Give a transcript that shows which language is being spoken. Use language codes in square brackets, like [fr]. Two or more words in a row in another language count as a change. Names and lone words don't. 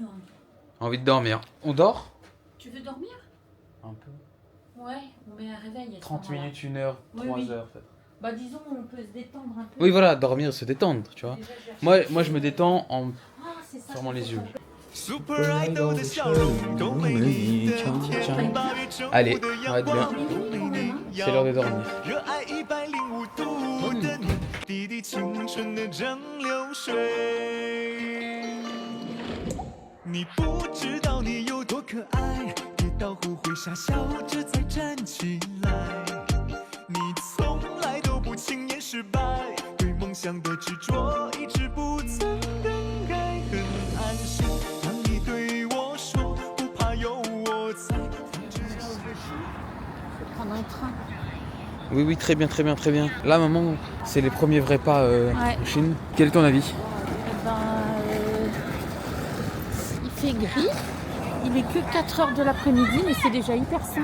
[fr] Envie de dormir. On dort? Tu veux dormir? Un peu. Ouais, on met un réveil. à ce 30 moment-là. minutes, 1 heure, Oui, 3 oui. heures peut-être. Bah disons, on peut se détendre un peu. Oui voilà, dormir, se détendre, tu vois. Déjà, je vais Moi je me détends en Ah, c'est ça. fermant les yeux. [zh] Super Idol 的笑容都为你的甜，八月正午 [fr] Allez, [zh] 的 [fr] on va [zh] 阳 [fr] être bien. [zh] 光为你 [fr] C'est l'heure de dormir. [zh] 热爱105度的你，滴滴青春的蒸馏水。你不知道你有多可爱，跌倒后会傻笑着再站起来。你从来都不轻言失败，对梦想的执着一直不曾更改，很安心。当你对我说不怕有我在。 [fr] prendre un train. Oui oui très bien très bien très bien. Là maman c'est les premiers vrais pas Ouais. en Chine. Quel est ton avis? Eh ben, il fait gris. Il est que 4 heures de l'après-midi, mais c'est déjà hyper sage.